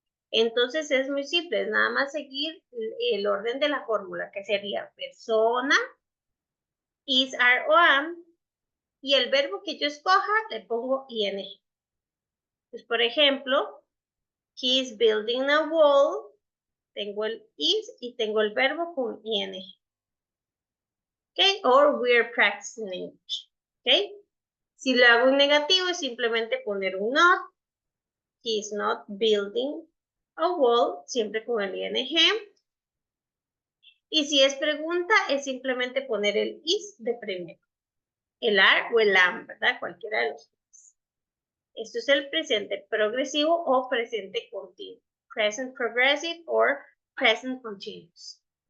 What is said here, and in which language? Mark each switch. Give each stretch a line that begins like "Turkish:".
Spanish: Entonces es muy simple, es nada más seguir el orden de la fórmula, que sería persona, is, are o am, y el verbo que yo escoja le pongo ing. Pues, por ejemplo, he is building a wall, tengo el is y tengo el verbo con ing. ¿Ok?
English: Or we're practicing English.
Spanish: ¿Ok? Si lo hago en negativo es simplemente poner un not.
English: He is not building a wall, siempre con el ing.
Spanish: Y si es pregunta, es simplemente poner el is de primero. El are o el am, ¿verdad? Cualquiera de los dos. Esto es el presente progresivo o presente continuo.
English: Present progressive or present continuous.